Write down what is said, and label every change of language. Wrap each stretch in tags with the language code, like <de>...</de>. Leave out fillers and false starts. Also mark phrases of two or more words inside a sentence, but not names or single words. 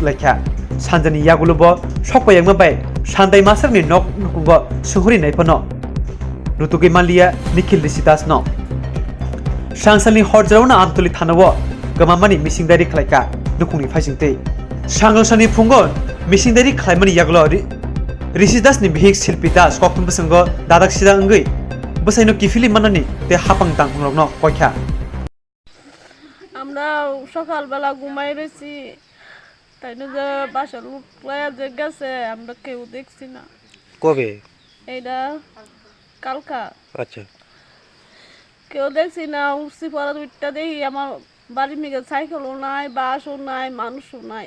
<trp>laikha sanjani yagulo bo sokpa yangma bai sandai masakni nok nukumbo suhuri naipano rutugi malia Nikhil Rishidas no Swrangchati horjauna amtuli thanawo gamamani misingdari khlaika nukungni phaisingte Swrangchati phungo misingdari khlaimani yagulo Rishidas ni Bihik silpita skoktum basango dadak sida ngai Bwsai no kifili manani te hapang tangpungrok no koikha</trp> <bn>আমরা সকালবেলা ঘুমাই রয়েছি তাই না যে বাসা লুটলায়া যে গেছে আমরা কেউ দেখছি না কবে এইটা কালকা আচ্ছা কেউ দেখছি না উঠছি পরে দুইটা দেখি আমার বাড়ির মিগে সাইকেলও নাই বাসও নাই মানুষও নাই</bn>